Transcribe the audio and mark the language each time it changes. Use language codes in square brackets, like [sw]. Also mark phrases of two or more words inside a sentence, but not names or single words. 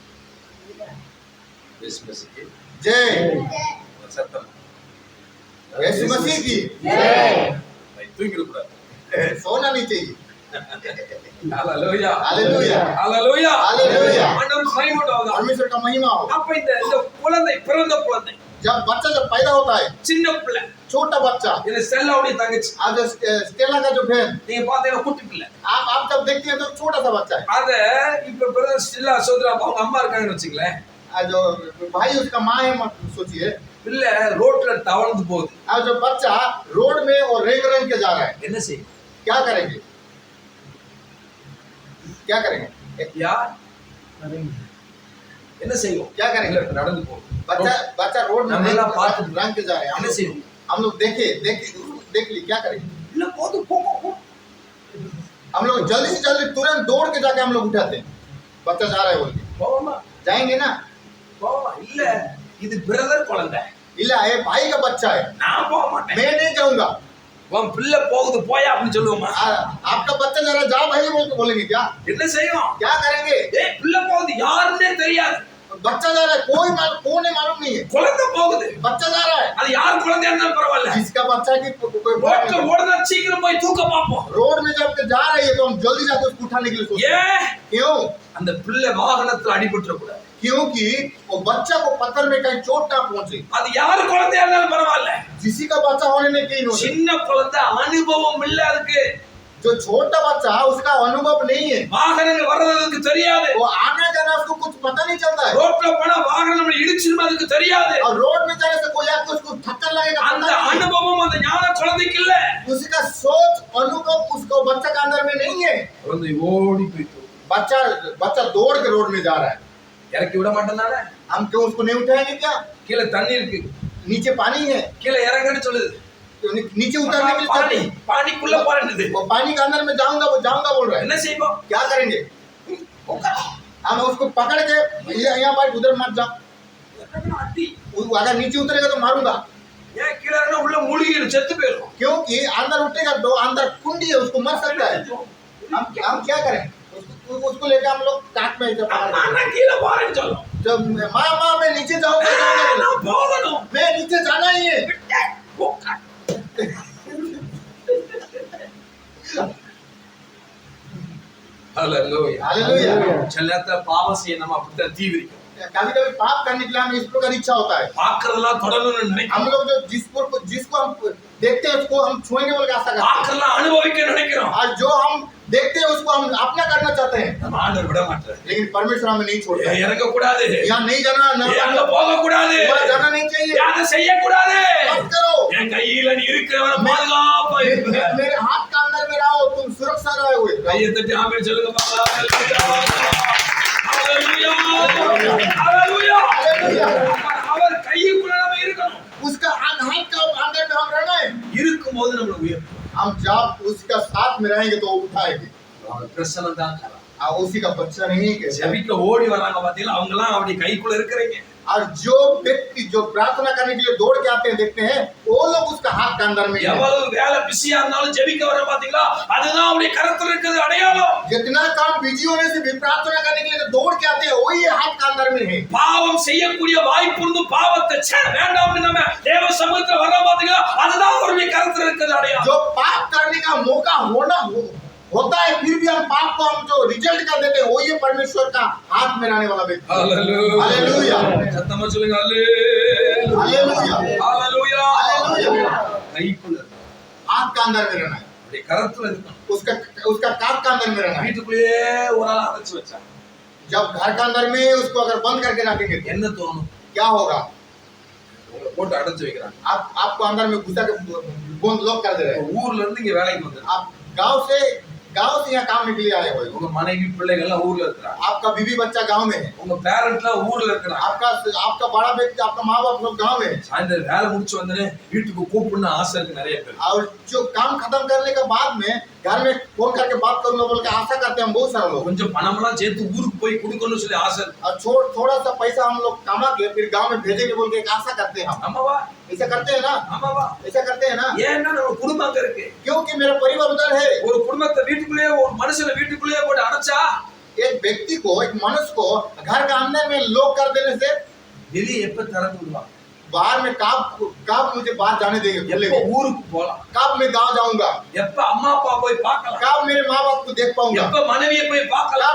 [hi] जय [ta] சத்தம் [hi] यीशु मसीह की [ta] தூங்கிட கூடாது. [hi] सोना नहीं चाहिए। [ta] ஹalleluya [hi] हालेलुया [ta] ஹalleluya [hi] हालेलुया। [ta] ஆண்டவர் மகிமைப்படுவார். [hi] परमेश्वर का महिमा हो। [ta] அப்ப இந்த குழந்தை பிறந்த குழந்தை [hi] बच्चा जब पैदा होता है, [ta] சின்ன பிள்ளை [hi] छोटा बच्चा, [ta] இது ஸ்டெல்லாவுடைய தங்கச்சி. [hi] आज स्टेला का जो बहन [ta] நீங்க பாத்தீங்கன்னா குட்டி பிள்ளை. [hi] आप जब देखते हैं तो छोटा सा बच्चा है। [ta] அத இப்ப பிரதர் ஸ்டெல்லா சோதரா அவங்க அம்மா இருக்காங்கன்னு வச்சுங்களேன். [hi] आज जो भाई उसका माँ है, मत सोचिए। [ta] பிள்ளை ரோட்ல தவழ்ந்து போகுது. [hi] आज जो बच्चा रोड में और रेंग रेंग के जा रहा है, [ta] என்ன செய்யும்? [hi] क्या करेंगे? क्या करेंगे? [ta] யார் என்ன செய்வோம்? [hi] क्या करेंगे? [ta] இல்ல, நடந்து போகும். [hi] बच्चा रोड में हम रेंग लोग बात- रेंग के जा रहे हैं। [ta] என்ன செய்வோம்? [hi] हम लोग देख ली क्या करेंगे? [ta] இல்ல போதும் போகும். [hi] हम लोग जल्दी से जल्दी तुरंत दौड़ के जाके हम लोग उठाते हैं। बच्चा जा रहा है बोल के [ta] போவோமா? [hi] जाएंगे ना। [ta] போவோம். இல்ல இது பிரதர் குழந்தை, [hi] इला ये भाई का बच्चा है, [ta] நான் போக மாட்டேன். [hi] मैं नहीं जाऊंगा। [ta] உன் பிள்ளை போகுது போயா அப்படின்னு சொல்லுவோமா? [hi] आपका बच्चा जरा जा भाई बोल के बोलेंगे क्या? [ta] என்ன செய்வோம்? [hi] क्या करेंगे? [ta] ஏய் பிள்ளை போகுது யாருன்னே தெரியாது, [hi] बच्चा जा रहा है, कौन है मालूम नहीं है, [ta] குழந்தை போகுது, [hi] बच्चा जा रहा है। [ta] அது யார் குழந்தையா இருந்தாலும் பரவாயில்ல, [hi] जिसका बच्चा की कोई [ta] ரோட்ல ஓடுனா சீக்கிரம் போய் தூக்க பார்ப்போம். [hi] रोड में जब जा रही है तो हम जल्दी जाकर उसको उठाने के लिए सोचते हैं। [ta] ஏன்? [hi] क्यों? [ta] அந்த பிள்ளை வாகனத்துல அடிபட்டுற கூடாது. [hi] क्योंकि वो बच्चा को पत्थर में कहीं चोट ना पहुंचे। [ta] அது யார் குழந்தையா இருந்தாலும் பரவாயில்ல, [hi] किसी का बच्चा होने में कहीं नहीं, [ta] சின்ன குழந்தை அனுபவம் இல்ல, அதுக்கு [hi] जो छोटा बच्चा उसका अनुभव नहीं है, [ta] வாகனங்கள் வர்றதுக்கு தெரியாது, [hi] वो आना जाना उसको कुछ पता नहीं चलता है, [ta] ரோட்ல போனா வாகனம் நம்மள இடிச்சிருமா அதுக்கு தெரியாது. [hi] और रोड में जाने से कोई आके उसको ठक्कर लगेगा [ta] அந்த [hi] पता नहीं है। [ta] அனுபவம் அந்த ஞான குழந்தைக்கு இல்ல. [hi] उसका सोच अनुभव उसको बच्चा का अंदर में नहीं है। [ta] குழந்தை ஓடி போயிட்டு [hi] बच्चा दौड़ के रोड में जा रहा है, [ta] இறக்கி விட மாட்டேனால, [hi] हम क्यों उसको नहीं उठाएंगे? क्या [ta] கீழே தண்ணி இருக்கு, [hi] नीचे पानी है, [ta] கீழே இறங்கன்னு சொல்லுது, [hi] नीचे उतरने के लिए [ta] பானி [hi] चलते हैं। [ta] பானிக்குள்ள போறேன்னுது, [hi] वो पानी के अंदर में जाऊंगा बोल रहा है। [ta] என்ன செய்வோம்? [hi] क्या करेंगे? हम उसको पकड़ के यहाँ पर उधर मत जा, [ta] அடி [hi] अगर नीचे उतरेगा तो मारूंगा, [ta] ஏன் கீழே இறங்கினா உள்ள மூழ்கிடும், செத்து போயிடும். [hi] क्योंकि अंदर उठेगा तो अंदर कुंडी है, उसको मर सकता है। हम क्या करें? उसको लेकर हम लोग काट में जब [ta] நான் கீழே போறேன்னு சொல்லும், [hi] माँ मैं नीचे जाऊंगा, [ta] நான் போகணும், [hi] मैं नीचे जाना ही है। [ta] ஹalleluya. [hi] हालेलुया। [ta] சில நேரத்துல பாவம் செய்ய நம்ம அப்படித்தான் தீவிரிக்கும், [hi] कभी कभी पाप करने के लिए हमें इस प्रकार इच्छा होता है, [ta] பாக்குறதெல்லாம் தொடரணும்னு நினைக்கிறோம், [hi] हम लोग जो जिसको हम देखते हैं उसको हम छुएंगे बोल के आशा करते हैं, [ta] பாக்குறதெல்லாம் அனுபவிக்க நினைக்கிறோம், [hi] और जो हम देखते हैं उसको हम अपना करना चाहते हैं, [ta] நம்ம ஆண்டவர் விட மாட்டாரு. [hi] लेकिन परमेश्वर हमें नहीं छोड़ता है। [ta] இறங்க கூடாது, [hi] यहाँ नहीं जाना, [ta] அங்க போக கூடாது, [hi] वहाँ जाना नहीं चाहिए, [ta] அதை செய்ய கூடாது. [hi] मत करो। [ta] என் கையில நீ இருக்கிறவன பாதுகாப்பா இருக்க. [hi] मेरे हाथ का अंदर में रहो, तुम सुरक्षा रहे हुए। [ta] கையை தட்டி ஆமென் சொல்லுங்க பாப்பா. ஹalleluya ஹalleluya ஹalleluya. அவர் கைக்குள்ள நாம இருக்கணும், [hi] उसका हाथ का अंदर में हम रहना है। [ta] இருக்கும்போது நம்மள உயர்த்தும், [hi] हम जब उसका साथ में रहेंगे तो उठाएंगे, [ta] அவர் பிரசன்னம் தான் தரும். [hi] उसी का बच्चा नहीं है। [ta] ஜெபிக்க ஓடி வராங்க பாத்தீங்களா, அவங்க எல்லாம் அப்படி கைக்குள்ள இருக்கிறீங்க. [hi] और जो व्यक्ति जो प्रार्थना करने के लिए दौड़ के आते हैं देखते हैं, वो लोग उसका हाथ के अंदर में है। [ta] எவ்வளவு வேலை பிஸியா இருந்தாலும் ஜெபிக்க வர பாத்தீங்களா, அதுதான் அவருடைய கரத்துல இருக்கிறது அடையாளம். [hi] जितना काम बिजी होने से भी प्रार्थना करने के लिए दौड़ के आते हैं, वही हाथ के अंदर में है। [ta] பாவம் செய்யக்கூடிய வாய்ப்பு இருந்து பாவத்தை வேண்டாம்னு நம்ம தேவ சமூகத்துல வர பாத்தீங்களா, அதுதான் அவருடைய கரத்துல இருக்கிறது அடையாளம். [hi] जो पाप करने का मौका होता है फिर भी हम पाप को हम जो रिजल्ट कर देते हैं, वही परमेश्वर का हाथ में रहने वाला व्यक्ति। हालेलुया [ta] சத்தமா சொல்லுங்க ஹalleluya [hi] हालेलुया [ta] ஹalleluya. [hi] हालेलुया। [ta] கைக்குள்ள [hi] हाथ का अंदर में रहना है, [ta] அவருடைய கரத்துல இருக்கணும். [hi] उसका काप का अंदर में रहना है। [ta] வீட்டுக்குள்ளேயே ஒரு ஆள் அடைச்சு வச்சா [hi] जब घर का अंदर में उसको अगर बंद करके रखेंगे तो [ta] என்ன தோணும்? [hi] क्या होगा? [ta] உங்களை போட்டு அடைச்சு வைக்கிறாங்க, [hi] आपको अंदर में घुसा के बंद लॉक कर दे रहे हैं। [ta] ஊர்ல இருந்து இங்க வேலைக்கு வந்து [hi] आप गांव से यहाँ काम के लिए आए हुए हो, [ta] உங்க மனைவி பிள்ளைகள் எல்லாம் ஊர்ல இருக்கிறாங்க, [hi] आपका बीवी बच्चा गांव में है, [ta] உங்க பேரண்ட்லாம் ஊர்ல இருக்கிறாங்க. [hi] आपका बड़ा व्यक्ति आपका माँ बाप लोग गांव में है, [ta] சாயந்தரம் வேலை முடிச்சு வந்தனே வீட்டுக்கு கூப்பிடணும்னு ஆசை இருக்கு நிறைய பேர். [hi] और जो काम खत्म करने के बाद में घर में फोन करके बात करूंगा बोल के आशा करते हैं हम बहुत सारे लोग, [ta] கொஞ்சம் பணம்லாம் சேர்த்து ஊருக்கு போய் கொடுக்கணும்னு சொல்லி ஆசை இருக்கு. [hi] और थोड़ा सा पैसा हम लोग कमा के फिर गांव में भेजेंगे बोल के एक आशा करते हैं हम। [ta] ஆமாவா [hi] ऐसा करते हैं ना, [ta] ஆமாவா, [hi] ऐसा करते हैं ना, [ta] ஏன்னா நம்ம குடும்பம் அங்க இருக்கு. [hi] क्योंकि मेरा परिवार उधर है। [ta] ஒரு குடும்பத்தை வீட்டுக்குள்ளேயே ஒரு மனுஷனை வீட்டுக்குள்ளேயே போட்டு அடைச்சா [hi] एक व्यक्ति को एक मनुष्य को घर का अंदर में लॉक कर देने से [ta] வெளியே எப்ப திறந்து விடுவாங்க? [hi] बाहर में कब मुझे बाहर जाने देंगे, [ta] எப்ப ஊருக்கு போலாம், [hi] कब मैं गांव जाऊंगा, [ta] எப்ப अम्मा அப்பா போய் பார்க்கலாம், [hi] कब मेरे माँ बाप को देख पाऊंगा, [ta] எப்ப மனைவியை போய் பார்க்கலாம்,